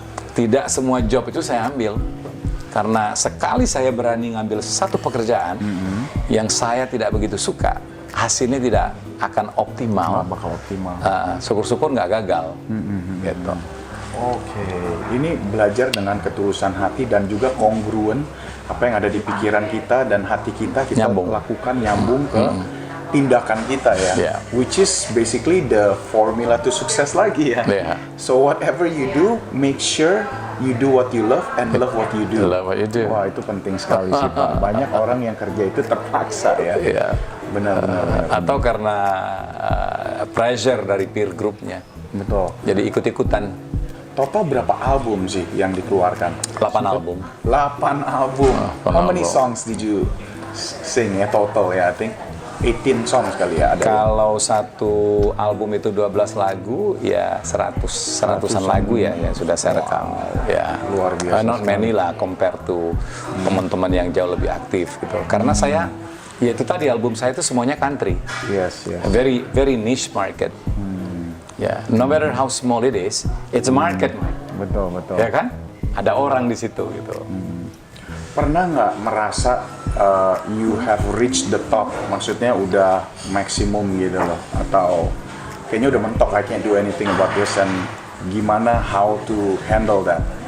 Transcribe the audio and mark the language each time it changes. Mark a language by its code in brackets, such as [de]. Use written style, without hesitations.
[id] Tidak semua job itu saya ambil. Karena sekali saya berani ngambil satu pekerjaan yang saya tidak begitu suka, hasilnya tidak akan optimal. Nggak bakal optimal. Syukur-syukur nggak gagal. Gitu. Oke, ini belajar dengan ketulusan hati dan juga kongruen apa yang ada di pikiran kita dan hati kita Nyambung. lakukan nyambung ke tindakan kita ya, [en] Yeah. which is basically the formula to sukses [id] lagi ya. [en] Yeah. So whatever you do, make sure you do what you love and love what you do. Love what you do. [id] Wah, itu penting sekali sih Pak. Banyak orang yang kerja itu terpaksa ya. Iya. Benar. Atau karena pressure dari peer groupnya. Betul. Jadi ikut-ikutan. Total berapa album sih yang dikeluarkan? 8 album. 8 album. 8 [en] How many album. songs did you sing [id] ya total ya? [en] I think 18 songs [id] kali ya ada. Kalau satu album itu 12 lagu, ya seratusan lagu ya yang sudah saya rekam. Ya, Luar biasa [en] not many [id] lah [en] compare to [id] teman-teman yang jauh lebih aktif gitu. Karena saya, ya itu tadi album saya itu semuanya country. [en] Yes. A very very niche market. [id] Ya, [en] no matter how small it is, it's a market, [id] Betul. ya kan? Ada orang di situ gitu. Pernah nggak merasa [en] you have reached the top? [id] Maksudnya udah maksimum gitu loh? Atau kayaknya udah mentok, [en] I can't do anything about this, [id] and gimana [en] how to handle that?